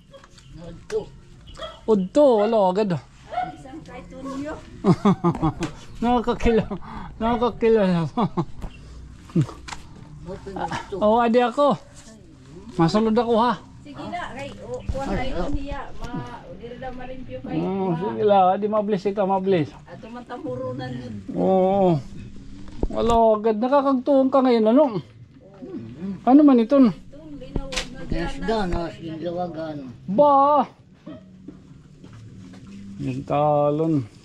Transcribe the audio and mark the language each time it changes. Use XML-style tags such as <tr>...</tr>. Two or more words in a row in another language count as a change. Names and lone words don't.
<war>Udto, wala agad. Nakakakila. Oh, adi ako. Masulod ako ha. Sige na, kay kuan kayo niya, diri na marimpyo kayo. Sige la, di mabilis ito, mabilis. Ato matamurunan yun. Oo.</war> <tl>Wala agad, nakakagtuong ka ngayon, ano?</tl> <war>Ano man ito? Ganas, lawagan. Ba! Yung talon.</war>